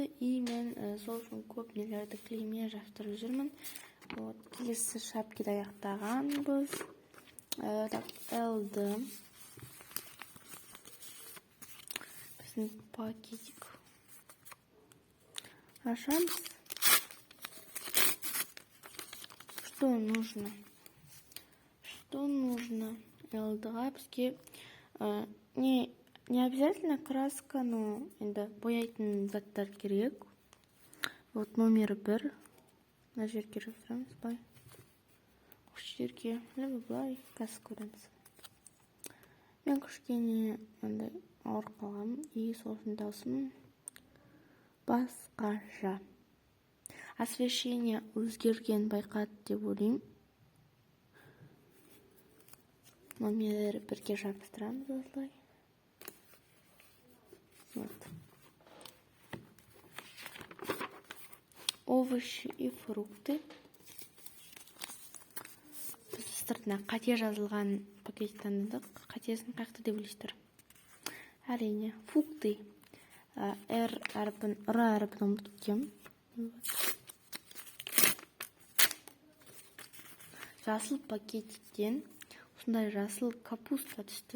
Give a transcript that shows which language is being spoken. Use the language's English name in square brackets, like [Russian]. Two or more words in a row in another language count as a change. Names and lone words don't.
[Kazakh] И мен сол үшін көп нелерді клейме жаптырып жүрмін. Вот, келесі шапкиді аяқтағанбыз. Так, LD. Біздің пакетик. Ашамыз. [Russian] Что нужно? Что нужно? [Kazakh] LD-ға бізге не [Russian] обязательно краска, но [Kazakh] енді бояйтын заттар керек. [Russian] Вот номер 1. [Kazakh] мына жерге жабыстырамыз. Былай. Осы жерге былай қазір көреміз. Мен кішкене андай ауырып қалғанмын. И сосын даусым басқаша. Освещение өзгерген байқады деп ойлаймын. Номерлері бірге жабыстырамыз осылай. [Russian] Вот. Овощи и фрукты. [Kazakh] Біз сыртына қате жазылған пакет таңдадық. Қатесін қаяқта деп ойлайсыздар? Әрине, фрукты. Р әріпін ұмытып кеткенмін. Жасыл пакеттен осындай жасыл капуста түсті.